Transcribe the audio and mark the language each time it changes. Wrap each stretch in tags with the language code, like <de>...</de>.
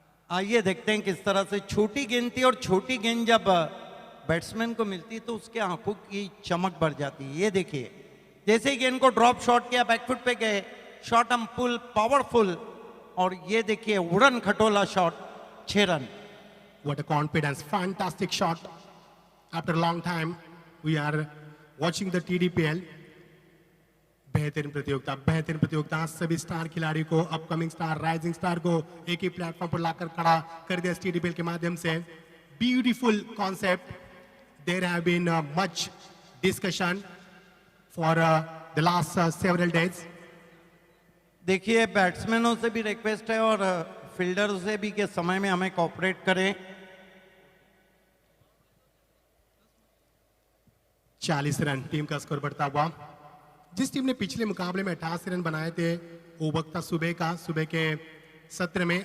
<hi>आइए देखते हैं किस तरह से छोटी गेंद थी और छोटी गेंद जब बैट्समैन को मिलती तो उसके आंखों की चमक बढ़ जाती है. ये देखिए जैसे ही गेंद को ड्रॉप शॉट किया बैकफुट पे गए, शॉट हम पुल पावरफुल. और ये देखिए उड़न खटोला shot, 6 run.</hi> <en>What a confidence. Fantastic shot. After a long time, we are watching the TDPL.</en> <hi>बेहतरीन प्रतियोगिता. सभी स्टार खिलाड़ी को, अपकमिंग स्टार, राइजिंग स्टार को एक ही प्लेटफॉर्म पर लाकर खड़ा कर दिया TDPL के माध्यम से. Beautiful concept.</hi> <en>There have been much discussion for the last several days.</en> <hi>देखिए बैट्समैनों से भी रिक्वेस्ट है और फील्डर से भी के समय में हमें कोऑपरेट करें. 40 रन टीम का स्कोर बढ़ता हुआ. जिस टीम ने पिछले मुकाबले में 88 रन बनाए थे वो वक्त था सुबह के सत्र में.</hi>